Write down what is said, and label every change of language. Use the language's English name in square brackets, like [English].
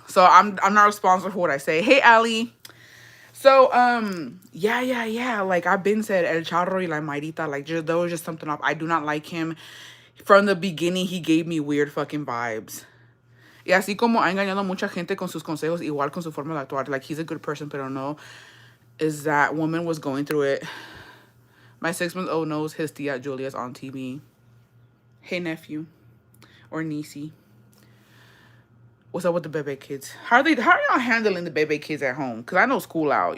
[English] So I'm not responsible for what I say. Hey, Ali. So yeah. Like I've been said, El Charro y la Mayrita. Like there was just something off. I do not like him. From the beginning, he gave me weird fucking vibes. [Spanish] Y así como ha engañado a mucha gente con sus consejos, igual con su forma de actuar. [English] Like he's a good person, [Spanish] pero no. [English] Is that woman was going through it. My 6-month-old knows his tia Julia's on TV. Hey, nephew. Or niecey. What's up with the bebe kids? How are y'all handling the bebe kids at home? Because I know school out.